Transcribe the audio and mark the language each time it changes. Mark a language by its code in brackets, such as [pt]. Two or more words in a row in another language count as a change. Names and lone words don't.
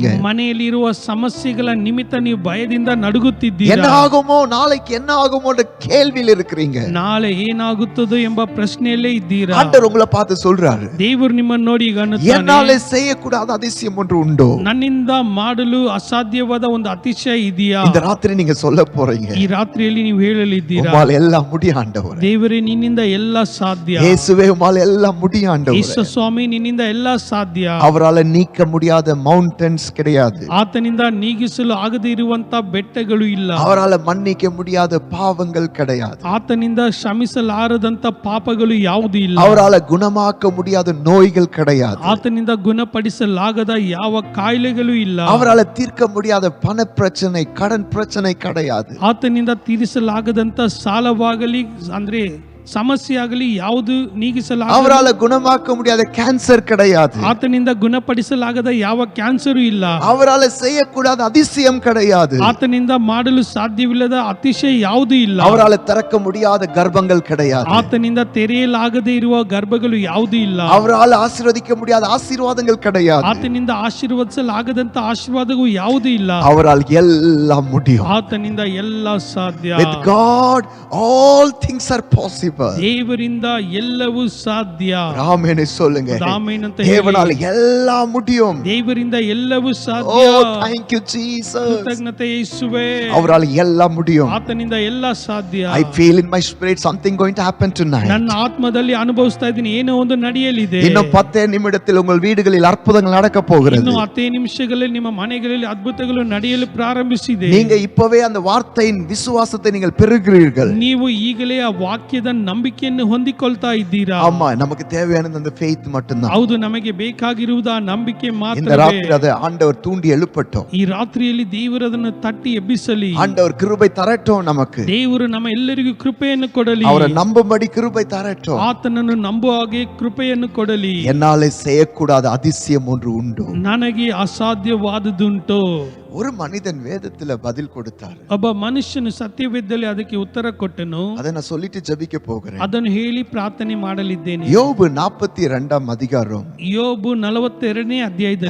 [kn] ಮನೆಯಲ್ಲಿರುವ ಸಮಸ್ಯೆಗಳ ನಿಮಿತ್ತ ನೀವು ಭಯದಿಂದ [ta] என்ன [kn] ನಡುಗುತ್ತಿದ್ದೀರಾ. [ta] ஆகுமோ, நாளைக்கு என்ன ஆகுமோன்ற கேள்வியில் இருக்கிறீங்க. [kn] ನಾಳೆ ಏನಾಗುತ್ತದೋ ಎಂಬ ಪ್ರಶ್ನೆಯಲ್ಲೇ ಇದ್ದೀರಾ. [ta] ஆண்டவர் உங்களை பார்த்து சொல்றாரு, [kn] ದೇವರು ನಿಮ್ಮನ್ನು ನೋಡಿ ಈಗ ಅನ್ನುತ್ತಾನೆ, [ta] என்னால செய்யக்கூடாத அதிசயம் ஒன்று உண்டோ? [kn] ನನ್ನಿಂದ ಮಾಡಲು ಅಸಾಧ್ಯವಾದ ಒಂದು ಅತಿಶಯ ಇದೆಯಾ? [ta] இந்த ராத்திரி நீங்க சொல்ல போறீங்க, [kn] ಈ ರಾತ್ರಿಯಲ್ಲಿ ನೀವು ಹೇಳಲಿದ್ದೀರಾ, [ta] உம்மால் எல்லாம் முடியும் ஆண்டவரே. [kn] ದೇವರೇ ನಿನ್ನಿಂದ ಎಲ್ಲ ಸಾಧ್ಯ. [ta] இயேசுவே உம்மால் எல்லாம் முடியும் ஆண்டவரே. [kn] ಯೇಸು ಸ್ವಾಮಿ ನಿನ್ನಿಂದ ಎಲ್ಲ ಸಾಧ್ಯ. [ta] அவரால நீக்க முடியாத மவுண்டன்ஸ் கிடையாது. [kn] ಆತನಿಂದ ನೀಗಿಸಲು ಆಗದೇ ಇರುವಂತ ಬೆಟ್ಟಗಳು ಇಲ್ಲ. [ta] அவரால மன்னிக்க முடியாத பாவங்கள் கிடையாது. [kn] ಆತನಿಂದ ಕ್ಷಮಿಸಲಾರದಂತ ಪಾಪಗಳು ಯಾವುದು ಇಲ್ಲ. [ta] அவரால குணமாக்க முடியாத நோய்கள் கிடையாது. [kn] ಆತನಿಂದ ಗುಣಪಡಿಸಲಾಗದ ಯಾವ ಕಾಯಿಲೆಗಳು ಇಲ್ಲ. [ta] அவரால தீர்க்க முடியாத பண பிரச்சனை, கடன் பிரச்சனை கிடையாது. [kn] ಆತನಿಂದ ತೀರಿಸಲಾಗದಂತ ಸಾಲವಾಗಲಿ ಅಂದ್ರೆ ಸಮಸ್ಯೆ ಆಗಲಿ ಯಾವುದು ನೀಗಿಸಲಾಗದ, [ta] அவரால குணமாக்க முடியாத கேன்சர் கிடையாது. [kn] ಆತನಿಂದ ಗುಣಪಡಿಸಲಾಗದ ಯಾವ ಕ್ಯಾನ್ಸರು ಇಲ್ಲ. [ta] அவரால செய்யக்கூடாத அதிசயம் கிடையாது. [kn] ಆತನಿಂದ ಮಾಡಲು ಸಾಧ್ಯವಿಲ್ಲದ ಅತಿಶಯ ಯಾವುದು ಇಲ್ಲ. [ta] அவரால திறக்க முடியாத கர்ப்பங்கள் கிடையாது. [kn] ಆತನಿಂದ ತೆರೆಯಲಾಗದೇ ಇರುವ ಗರ್ಭಗಳು ಯಾವುದು ಇಲ್ಲ. [ta] அவரால ஆசீர்வதிக்க முடியாத ஆசீர்வாதங்கள் கிடையாது. [kn] ಆತನಿಂದ ಆಶೀರ್ವದಿಸಲಾಗದಂತ ಆಶೀರ್ವಾದವು ಯಾವುದು ಇಲ್ಲ. [ta] அவரால் எல்லாம் முடியும். [kn] ಆತನಿಂದ ಎಲ್ಲ ಸಾಧ್ಯ. [en] With God all things are possible. [kn] ದೇವರಿಂದ ಎಲ್ಲವೂ ಸಾಧ್ಯ. [ta] ஆமென் சொல்லுங்க. [kn] ಆಮೆನ್ ಅಂತ [ta] தேவனால [kn] ಹೇಳಿ. [ta] எல்லாம் முடியும். [kn] ದೇವರಿಂದ ಎಲ್ಲವೂ ಸಾಧ್ಯ. [en] Oh, thank you Jesus. [kn] ಕೃತಜ್ಞತೆ ಯೇಸುವೇ. [ta] அவரால எல்லாம் முடியும். [kn] ಆತನಿಂದ ಎಲ್ಲ ಸಾಧ್ಯ. [en] I feel in my spirit something going to happen tonight. [kn] ನನ್ನ ಆತ್ಮದಲ್ಲಿ ಅನುಭವಿಸ್ತಾ ಇದ್ದೀನಿ, ಏನೋ ಒಂದು ನಡೆಯಲಿದೆ. [ta] இன்னும் 10 நிமிடத்தில் உங்கள் வீடுகளில் அற்புதங்கள் நடக்க போகிறது. [kn] ಇನ್ನು 10 ನಿಮಿಷಗಳಲ್ಲಿ ನಿಮ್ಮ ಮನೆಗಳಲ್ಲಿ ಅದ್ಭುತಗಳು ನಡೆಯಲು ಪ್ರಾರಂಭಿಸಿದೆ. [ta] நீங்க இப்பவே அந்த வார்த்தையின் விசுவாசத்தை நீங்கள் பெறுகிறீர்கள். [kn] ನೀವು ಈಗಲೇ ಆ ವಾಕ್ಯದ ನಂಬಿಕೆಯನ್ನು ಹೊಂದಿಕೊಳ್ತಾ ಇದ್ದೀರಾ? [ta] ஆமா, நமக்கு தேவையானது அந்த faith மட்டும்தான். [kn] ಹೌದು, ನಮಗೆ ಬೇಕಾಗಿರುವುದು ಆ ನಂಬಿಕೆ [ta] இந்த [kn] ಮಾತ್ರವೇ. [ta] ராத்திரி அதை ஆண்டவர் தூண்டி எழுப்பட்டும். [kn] ಈ ರಾತ್ರಿಯಲ್ಲಿ ದೇವರು ಅದನ್ನು ತಟ್ಟಿ ಎಬ್ಬಿಸಲಿ. [ta] ஆண்டவர் கிருபை தரட்டும் நமக்கு. [kn] ದೇವರು ನಮ್ಮ ಎಲ್ಲರಿಗೂ ಕೃಪೆಯನ್ನು ಕೊಡಲಿ. [ta] அவரை நம்பும்படி கிருபை தரட்டும். [kn] ಆತನನ್ನು ನಂಬುವ ಹಾಗೆ ಕೃಪೆಯನ್ನು ಕೊಡಲಿ. [ta] என்னாலே செய்யக்கூடாத அதிசயம் ஒன்று உண்டு. [kn] ನನಗೆ ಅಸಾಧ್ಯವಾದುದುಂಟು. [ta] ஒரு மனிதன் வேதத்துல பதில் கொடுத்தார். [kn] ಒಬ್ಬ ಮನುಷ್ಯನು ಸತ್ಯವೇದದಲ್ಲಿ ಅದಕ್ಕೆ ಉತ್ತರ ಕೊಟ್ಟನು. [ta] அதை நான் சொல்லிட்டு ஜெபிக்க போகிறேன். [kn] ಅದನ್ನು ಹೇಳಿ ಪ್ರಾರ್ಥನೆ ಮಾಡಲಿದ್ದೇನೆ. [ta] யோபு 42 அதிகாரம் [kn] ಯೋಬು 42ನೇ ಅಧ್ಯಾಯದಲ್ಲಿ